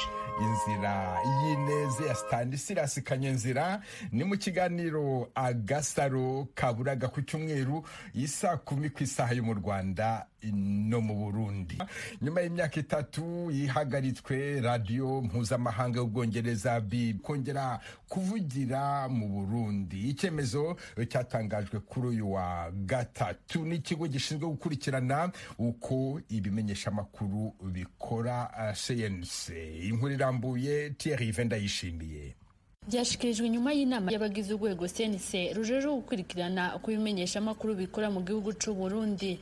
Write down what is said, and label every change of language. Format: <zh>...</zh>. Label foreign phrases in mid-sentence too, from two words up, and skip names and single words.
<rw>Inzira y'ineze ya Stanislas Kanyenzira ni mu kiganiro Agasaro kaburaga ku cyumweru isa 10 ku isaha yo mu Rwanda no mu Burundi. Nyuma y'imyaka 3 yihagaritswe radio mpuzamahanga y'Ubwongereza kongera kuvugira mu Burundi. Icyemezo cyatangajwe kuri uyu wa gatatu n'ikigo gishinzwe gukurikirana uko ibimenyesha makuru bikora CNC. Inkuru irambuye Thierry Vendayishimiye. Byashikirijwe nyuma y'inama y'abagize urwego CNC rujeje gukurikirana uko ibimenyesha makuru bikora mu gihugu cy'u Burundi.</rw>